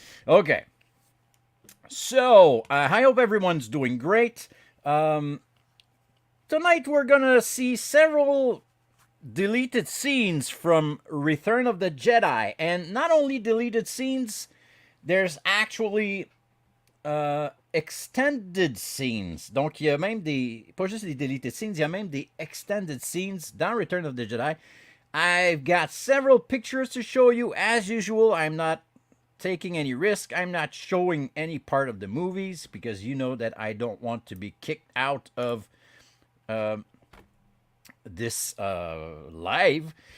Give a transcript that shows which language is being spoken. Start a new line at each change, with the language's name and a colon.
English: Okay, so I hope everyone's doing great. Tonight we're going to see several deleted scenes from Return of the Jedi. And not only deleted scenes, there's actually extended scenes.
French: Donc, il y a même pas juste des deleted scenes, il y a même des extended scenes dans Return of the Jedi.
English: I've got several pictures to show you. As usual, I'm not taking any risk. I'm not showing any part of the movies because you know that I don't want to be kicked out of this live.